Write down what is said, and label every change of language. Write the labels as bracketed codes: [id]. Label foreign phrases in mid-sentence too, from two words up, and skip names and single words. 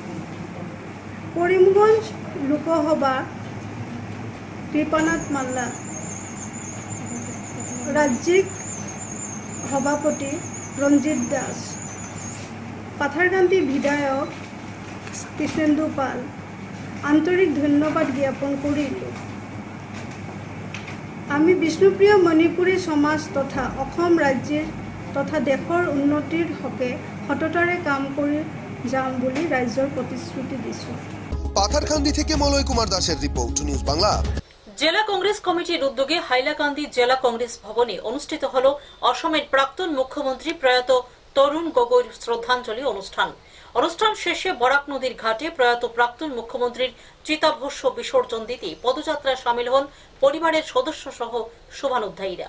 [as] কৰিমগঞ্জ লোকসভা কৃপানাথ মাল্লা, ৰাজ্যিক সভাপতি ৰঞ্জিত দাস, পাথাৰকান্দি বিধায়ক কৃষ্ণেন্দু পাল আন্তৰিক ধন্যবাদ জ্ঞাপন কৰিলোঁ। আমি বিষ্ণুপ্ৰিয়া মণিপুৰী সমাজ তথা অসম ৰাজ্যৰ তথা দেশৰ উন্নতিৰ হকে সততাৰে কাম কৰি যাম বুলি ৰাজ্যৰ প্ৰতিশ্ৰুতি দিছোঁ। [bn] পাথারকান্দি থেকে মলয় কুমার দাসের রিপোর্ট, নিউজ বাংলা। জেলা কংগ্রেস কমিটির উদ্যোগে হাইলাকান্দি জেলা কংগ্রেস ভবনে অনুষ্ঠিত হল অসমের প্রাক্তন মুখ্যমন্ত্রী প্রয়াত তরুণ গগৈর শ্রদ্ধাঞ্জলি অনুষ্ঠান। অনুষ্ঠান শেষে বরাক নদীর ঘাটে প্রয়াত প্রাক্তন মুখ্যমন্ত্রীর চিতাভস্য বিসর্জন দিতে পদযাত্রায় সামিল হন পরিবারের সদস্য সহ শুভানুধ্যায়ীরা।